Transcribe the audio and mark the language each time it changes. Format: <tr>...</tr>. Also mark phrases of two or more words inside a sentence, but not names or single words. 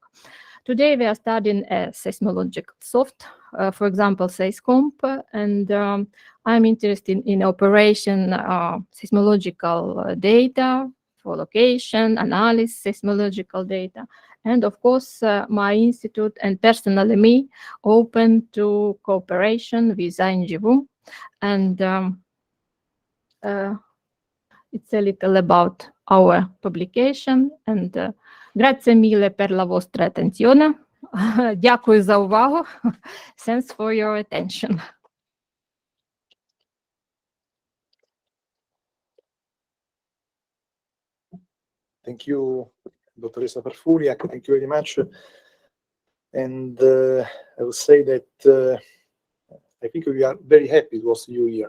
<en>Today we are studying a seismological soft, for example, Seiscomp, and I'm interested in operation seismological data for location, analysis, seismological data. And of course, my institute and personally me open to cooperation with INGV. And it's a little about our publication.</en> <it>And grazie mille per la vostra attenzione.</it> <uk>Дякую за увагу.</uk> <en>Thanks for your attention. Thank you, Dottoressa Farfuliak. Thank you very much. And I will say that I think we are very happy to host you here.</en>